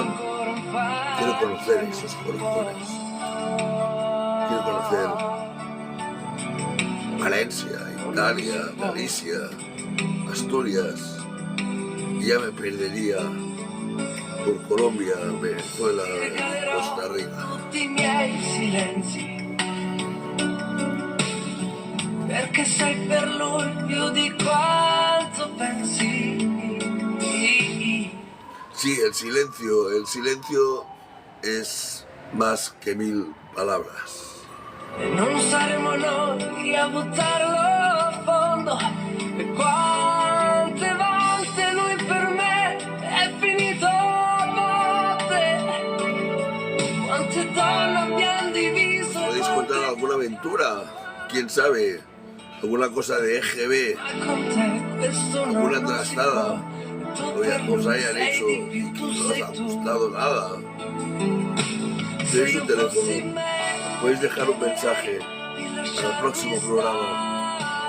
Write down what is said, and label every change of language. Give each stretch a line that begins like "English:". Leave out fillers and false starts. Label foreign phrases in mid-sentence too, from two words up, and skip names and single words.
Spanish: Quiero conocer esos corazones. Quiero conocer Valencia, Italia, Galicia, Asturias. Y ya me perdería por Colombia, Venezuela, Costa Rica.
Italian: Perché sei per lui più di quanto pensi.
Spanish: Sí, el silencio es más que 1000 palabras.
Italian: E non saremo noi a buttarlo a fondo. E quante volte lui per me è finito a botte. Quante donne abbiamo diviso.
Spanish: ¿Podéis contar alguna aventura? ¿Quién sabe? alguna cosa de EGB, alguna trastada os hayan hecho y que no os ha gustado nada. Tenéis un teléfono, podéis dejar un mensaje para el próximo programa.